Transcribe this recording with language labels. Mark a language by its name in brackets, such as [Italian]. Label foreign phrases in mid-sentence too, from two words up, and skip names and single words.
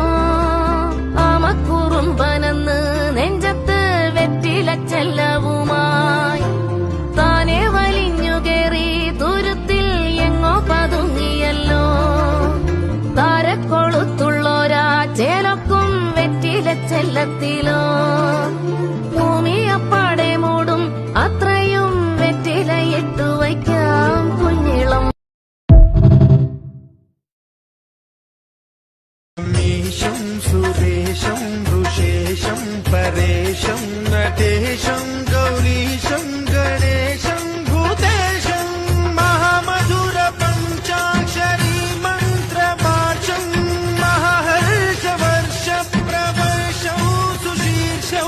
[Malayalam] ആമക്കുറുമ്പനെന്ന് നെഞ്ചത്ത് വെറ്റിലച്ചെല്ലവുമായി താനെ വലിഞ്ഞുകേറി തുരുത്തിൽ എങ്ങോ പതുങ്ങിയല്ലോ. താരക്കൊളുത്തുള്ളോരാ ചേലൊക്കും വെറ്റിലച്ചെല്ലത്തിലോ. ഭൂമിയപ്പാടെ മൂടും അത്രയും വെറ്റിലയിട്ടു വയ്ക്കാം കുഞ്ഞിളം. [Sanskrit] मीशं सुरेशं वृषेशं परेशं नटेशं गौरीशं गणेशं भूतेशं महामधुर पञ्चाक्षरी मन्त्रमार्चं महाहर्षवर्ष प्रवर्षौ सुशीर्षौ.